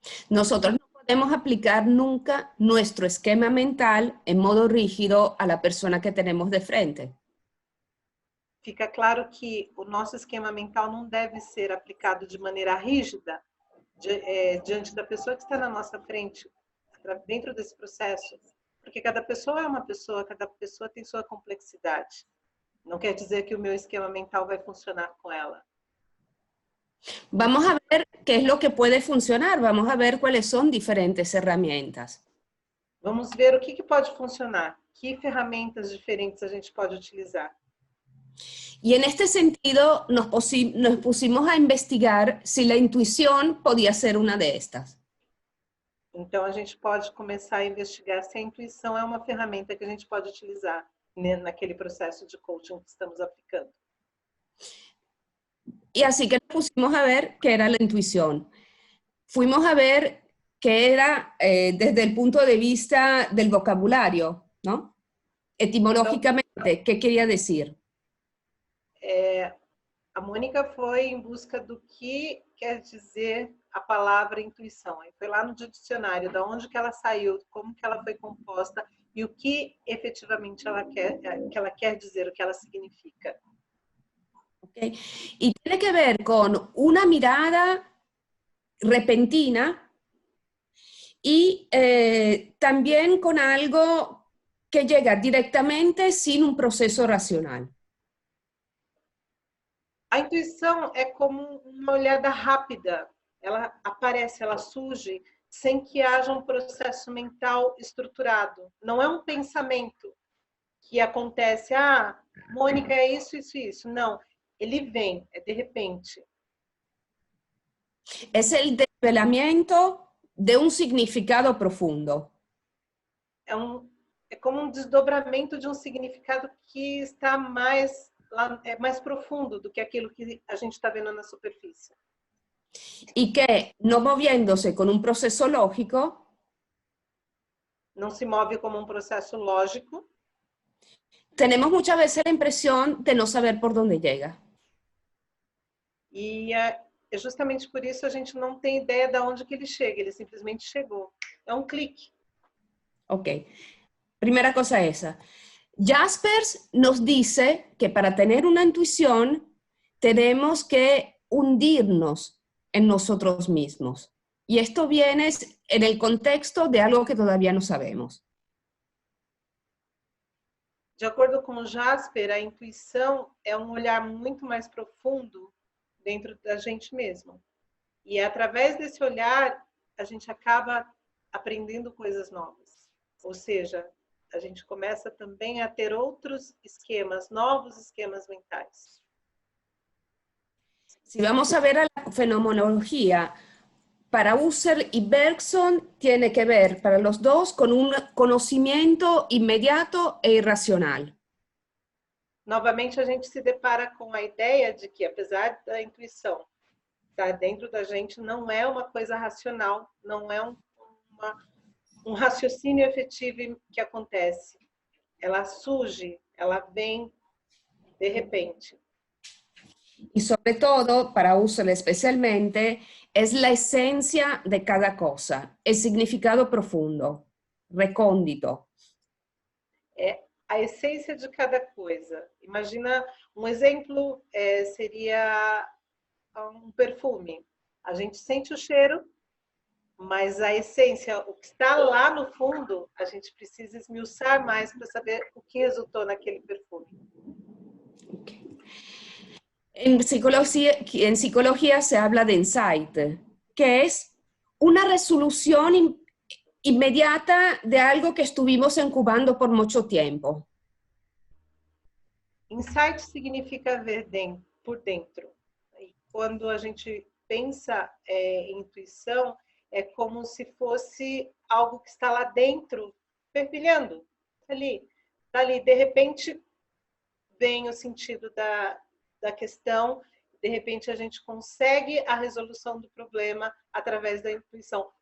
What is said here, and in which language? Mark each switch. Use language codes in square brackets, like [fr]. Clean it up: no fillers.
[es] Nosotros no podemos aplicar nunca nuestro esquema mental en modo rígido a la persona que tenemos de frente. [pt] Fica claro que o nosso esquema mental não deve ser aplicado de maneira rígida diante da pessoa que está na nossa frente, dentro desse processo, porque cada pessoa é uma pessoa, cada pessoa tem sua complexidade. Não quer dizer que o meu esquema mental vai funcionar com ela. [es] Vamos a ver qué es lo que puede funcionar, vamos a ver cuáles son diferentes herramientas. [pt] Vamos ver o que pode funcionar, que ferramentas diferentes a gente pode utilizar. [es] Y en este sentido nos pusimos a investigar si la intuición podía ser una de estas. [pt] Então, a gente pode começar a investigar se a intuição é uma ferramenta que a gente pode utilizar naquele processo de coaching que estamos aplicando. [es] Y así que nos pusimos a ver qué era la intuición. Fuimos a ver qué era desde el punto de vista del vocabulario, ¿no? Etimológicamente, ¿qué quería decir? [pt] A Mônica foi em busca do que quer dizer a palavra intuição. Aí foi lá no dicionário, da onde que ela saiu, como que ela foi composta e o que efetivamente ela quer dizer, o que ela significa. Okay. [es] Y tiene que ver con una mirada repentina y también con algo que llega directamente sin un proceso racional. [pt] A intuição é como uma olhada rápida. Ela aparece, ela surge sem que haja um processo mental estruturado. Não é um pensamento que acontece, Mônica, é isso, isso, isso. Não, ele vem, é de repente. [es] Es el desvelamiento de un significado profundo. [pt] É como um desdobramento de um significado que está mais profundo do que aquilo que a gente está vendo na superfície. [es] Y que, no moviéndose con un proceso lógico, [pt] não se move como um processo lógico. [es] Tenemos muchas veces la impresión de no saber por dónde llega. [pt] E é justamente por isso a gente não tem ideia de onde que ele chega, ele simplesmente chegou. É um clique. [es] Ok. Primera cosa esa. Jaspers nos dice que para tener una intuición tenemos que hundirnos en nosotros mismos. Y esto viene en el contexto de algo que todavía no sabemos. [pt] De acordo com Jasper, a intuição é um olhar muito mais profundo dentro da gente mesmo. E é através desse olhar a gente acaba aprendendo coisas novas. Ou seja, a gente começa também a ter outros esquemas, novos esquemas mentais. [es] Si vamos a ver a la fenomenología, para Husserl y Bergson tiene que ver, para los dos, con un conocimiento inmediato e irracional. [pt] Novamente, a gente se depara com a ideia de que, apesar da intuição estar dentro da gente, não é uma coisa racional, não é um raciocínio efetivo que acontece. Ela surge, ela vem de repente. [es] Y sobre todo, para Husserl especialmente, es la esencia de cada cosa, el significado profundo, recóndito. [pt] É a essência de cada coisa. Imagina, um exemplo seria um perfume. A gente sente o cheiro, mas a essência, o que está lá no fundo, a gente precisa esmiuçar mais para saber o que resultou naquele perfume. Okay. [es] En psicología se habla de insight, que es una resolución inmediata de algo que estuvimos incubando por mucho tiempo. [pt] Insight significa ver por dentro. E quando a gente pensa em intuição, é como se fosse algo que está lá dentro, fervilhando, ali. De repente, vem o sentido da questão, de repente a gente consegue a resolução do problema através da intuição.